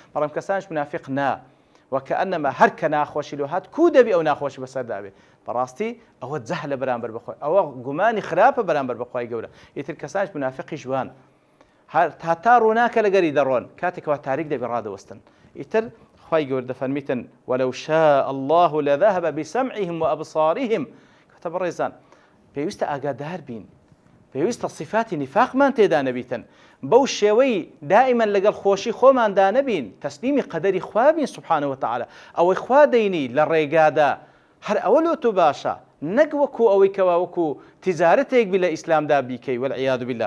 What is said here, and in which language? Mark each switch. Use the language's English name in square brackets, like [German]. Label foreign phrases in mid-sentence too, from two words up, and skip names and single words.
[Central Kurdish] بەڵام کەسانش منافق نا وەکەئەنەما هەر کە ناخۆشی لۆ هات کو دەبی ئەو ناخۆشی بەسەردا بێ. بەڕاستی ئەوە جەهلە بەرامبەر بەخۆی، ئەوە گومانی خراپە بەرامبەر بەخوای گەورە. ئیتر کەسانش منافقی جوان هەتا ڕووناکە لەگەری دەڕۆن کاتێکەوە تاریک دەبی ڕادەوەستن. ئیتر خوای گەورە دەفەرمیتن [Arabic] وەلەو شاء الله لذهب بسمعهم وأبصارهم. [Central Kurdish] کەواتە بەڕێزان پێویستە ئاگادار بین، پێویستە صفاتی نیفاقمان تێدا نەبیتن، بەو شێوەی دائیمەن لەگەڵ خۆشی خۆماندا نەبین، تەسلیمی قەدەری خوا بین [Arabic] سوبحانەهو وتەعالا. [Central Kurdish] ئەوەی خوا دەینی لە ڕێگادا هەر ئەوە لۆ تۆ باشە، نەک وەکو ئەوەی کەوا وەکو تیجارەتێک بی لە ئیسلامدا بیکەی [Arabic] والعیاذ بالله.